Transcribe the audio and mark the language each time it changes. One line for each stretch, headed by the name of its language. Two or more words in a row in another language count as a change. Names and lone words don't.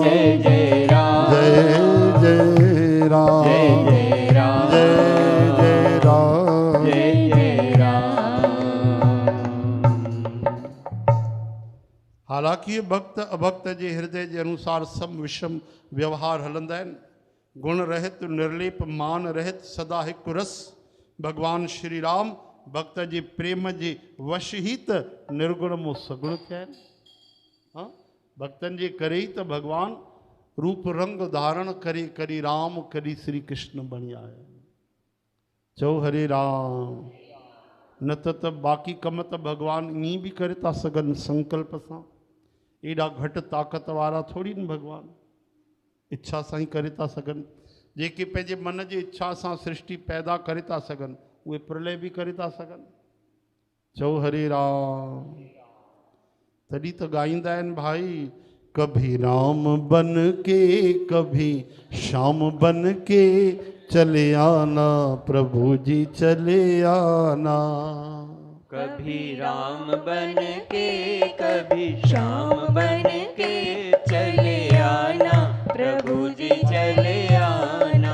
Hindi: जय जय राम, जय जय राम, जय जय राम, जय जय राम, जय जय राम।
Sindhi: हालांकि ये भक्त अभक्त जे हृदय जे अनुसार सम विषम व्यवहार हलंदा आहिनि। गुण रहित निर्लेप मान रहित सदा हिकु रस। भगवान श्री राम भक्त जे प्रेम जे वश ई त निर्गुण मो सगुण थिया आहिनि। हाँ, भक्तनि जे करे ई त भगवान रूप रंग धारण करे करी राम करी श्री कृष्ण बणी आया। चओ हरे राम। न त बाक़ी कम त भगवान ईअं बि करे था सघनि संकल्प सां। एॾा घटि ताक़त वारा थोरी न भॻवान, इच्छा सां ई करे था सघनि। जेके पंहिंजे मन जी इच्छा सां सृष्टि पैदा करे था सघनि, उहे प्रलय बि करे था सघनि। चओ हरे राम। तॾहिं त ॻाईंदा आहिनि भाई,
Hindi: कभी राम बन के कभी श्याम बन के चले आना, प्रभु जी चले आना। कभी राम बन के कभी श्याम बन के चले आना, प्रभु जी चले आना।